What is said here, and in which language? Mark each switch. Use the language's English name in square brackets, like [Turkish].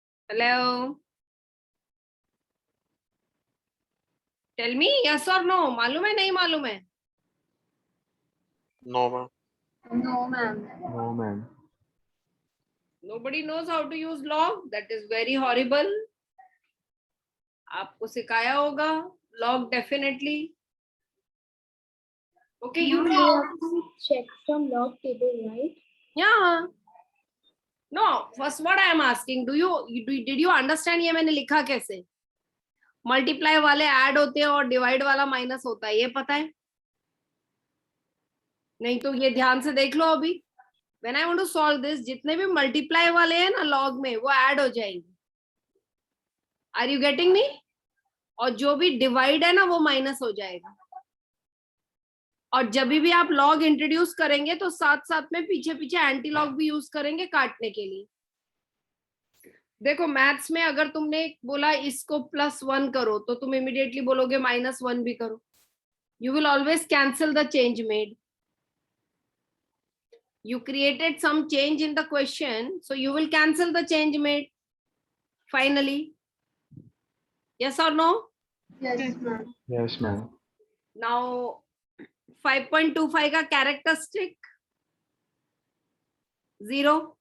[English] Hello? Tell me, yes or no? [Hindi] मालूम है, नहीं मालूम है? [English] No, ma'am. No, ma'am. No, ma'am. Nobody knows how to use log. That is very horrible. [Hindi] आपको सिखाया होगा log definitely. [English] Okay, you know. have to check from log table, right? Yeah. No, first what I am asking, did you understand [Hindi] ये मैंने लिखा कैसे? Multiply वाले add होते हैं और डिवाइड वाला माइनस होता है, ये पता है? नहीं तो ये ध्यान से देख लो अभी. [English] When I want to solve this, [Hindi] जितने भी मल्टीप्लाई वाले हैं ना लॉग में, वो ऐड हो जाएंगे. [English] Are you getting me? [Hindi] और जो भी डिवाइड है ना वो माइनस हो जाएगा. और जब भी आप लॉग इंट्रोड्यूस करेंगे तो साथ साथ में पीछे पीछे एंटी लॉग भी यूज करेंगे काटने के लिए. देखो मैथ्स में अगर तुमने बोला इसको +1 करो तो तुम इमीडिएटली बोलोगे -1 भी करो. [English] You will always cancel the change made. You created some change in the question, so you will cancel the change made finally. Yes or no? Yes, ma'am. Yes, ma'am. Now 5.25 का characteristic 0.